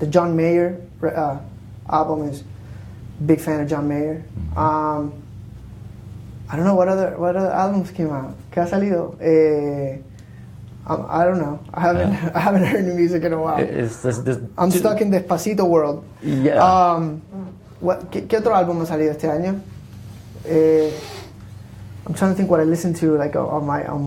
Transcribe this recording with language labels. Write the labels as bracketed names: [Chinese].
[English] The John Mayer album is big fan of John Mayer. I don't know what other albums came out. [Spanish] ¿Qué ha salido? [English] I don't know. I haven't heard new music in a while. I'm stuck in Despacito world. Yeah. [Spanish] ¿Qué otro álbum ha salido este año? [English] I'm trying to think what I listened to like on my.